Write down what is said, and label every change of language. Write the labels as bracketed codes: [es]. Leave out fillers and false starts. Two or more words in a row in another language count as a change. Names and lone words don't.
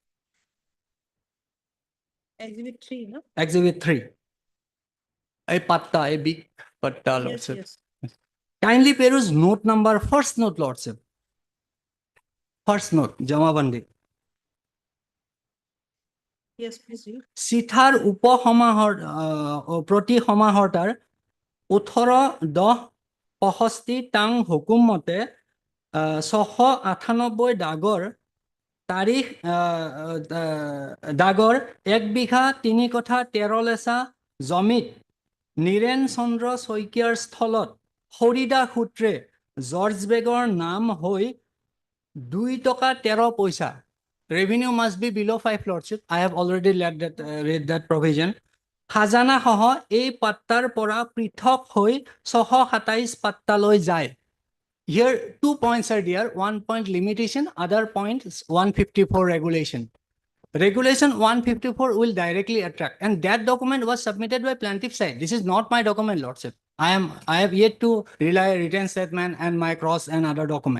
[en] Exhibit 3, no? Exhibit 3. A patta, a big patta, Yes, Lordship. yes. Kindly peruse note number, first note, Lordship. First note, Jamabandi. Yes, please read. [as] চিঠাৰ উপসমাহৰ প্ৰতি সমাহৰ্তাৰ 18-10-65 টাং হুকুম মতে 698 ডাগৰ তাৰিখ ডাগৰ 1 বিঘা 3 কঠা 13 লেচা জমিত নীৰেণ চন্দ্ৰ শইকীয়াৰ স্থলত হৰিদা সূত্ৰে জৰ্জ বেগৰ নাম হৈ 2 টকা 13 পইচা. [en] Revenue must be below 5, Lordship. I have already read that provision. [as] খাজনা হহ এই পট্টাৰ পৰা পৃথক হৈ 627 পট্টা লৈ যায়. [en] Here 2 points are there. 1 point limitation, other point is 154 regulation. Regulation 154 will directly attract, and that document was submitted by plaintiff side. This is not my document, Lordship. I have yet to rely written statement and my cross and other document.